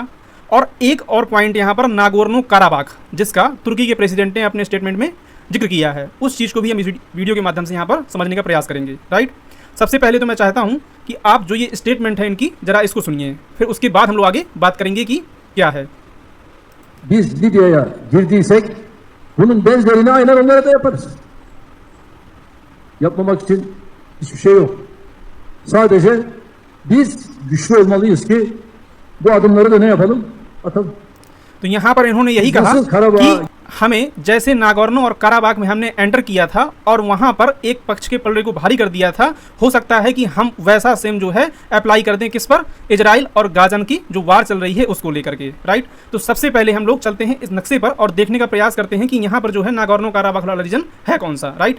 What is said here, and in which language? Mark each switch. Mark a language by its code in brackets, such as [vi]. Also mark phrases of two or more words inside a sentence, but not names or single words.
[hi] और एक और पॉइंट यहाँ पर नागोर्नो काराबाख, जिसका तुर्की के प्रेसिडेंट ने अपने स्टेटमेंट में जिक्र किया है, उस चीज़ को भी हम इस वीडियो के माध्यम से यहाँ पर समझने का प्रयास करेंगे, राइट। सबसे पहले तो मैं चाहता हूँ कि आप जो ये स्टेटमेंट है इनकी ज़रा इसको सुनिए, फिर उसके बाद हम लोग आगे बात करेंगे कि क्या है। [tr] Biz Libya'ya girdiysek bunun benzerini aynen onlara da yaparız. Yapmamak için hiçbir şey yok. Sadece biz güçlü olmalıyız ki bu adımları da ne yapalım? Atalım. [hi] तो यहाँ पर इन्होंने यही कहा कि हमें जैसे नागोर्नो और काराबाख में हमने एंटर किया था और वहाँ पर एक पक्ष के पलड़े को भारी कर दिया था, हो सकता है कि हम वैसा सेम जो है अप्लाई कर दें किस पर, इजराइल और गाज़ा की जो वार चल रही है उसको लेकर के, राइट। तो सबसे पहले हम लोग चलते हैं इस नक्शे पर और देखने का प्रयास करते हैं कि यहाँ पर जो है नागोर्नो काराबाख वाला रीजन है कौन सा, राइट।